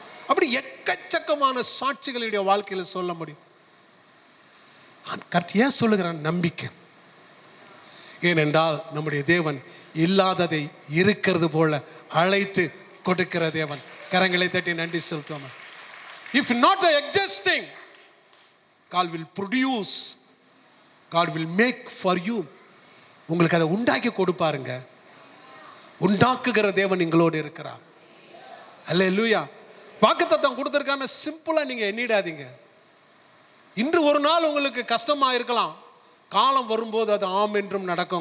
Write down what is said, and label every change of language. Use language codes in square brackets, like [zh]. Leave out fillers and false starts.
[ta] அப்படி எக்கச்சக்கமான சாட்சிகளுடைய வாழ்க்கையில் சொல்ல முடியும். ஏன் சொல்லுகிறான்? நம்பிக்கை. ஏனென்றால் நம்முடைய தேவன் இல்லாததை இருக்கிறது போல அழைத்து கொடுக்கிற தேவன். கரங்களை தட்டி நன்றி செலுத்துவோம். [en] If not the existing, God will produce, God will make for you. [ta] உங்களுக்கு அதை உண்டாக்கி கொடுப்பாருங்க. உண்டாக்குகிற தேவன் எங்களோடு இருக்கிறார். அல்லேலூயா. வாக்குத்தத்தம் கொடுத்திருக்கான சிம்பிளா நீங்க எண்ணிடாதீங்க. இன்று ஒரு நாள் உங்களுக்கு கஷ்டமா இருக்கலாம், காலம் வரும்போது அது ஆம் என்றும் நடக்கும்.